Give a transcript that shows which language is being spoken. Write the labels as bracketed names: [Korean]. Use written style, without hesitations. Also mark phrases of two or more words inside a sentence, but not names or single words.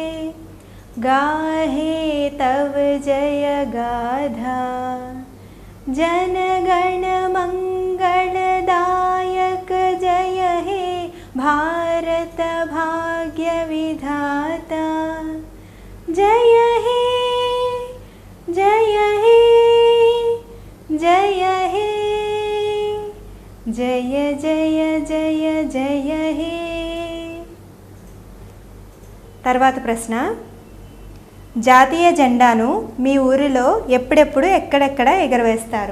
[Bangla] গাহে তব জয় গাথা, জনগণ মঙ্গলদায়ক জয় হে ভারত ভাগ্য বিধাতা, জয় হে জয় হে জয় হে জয় জয় জয় জয় হে. [Telugu] తర్వాత ప్రశ్న, జాతీయ జెండాను మీ ఊరిలో ఎప్పుడెప్పుడు ఎక్కడెక్కడ ఎగరవేస్తారు?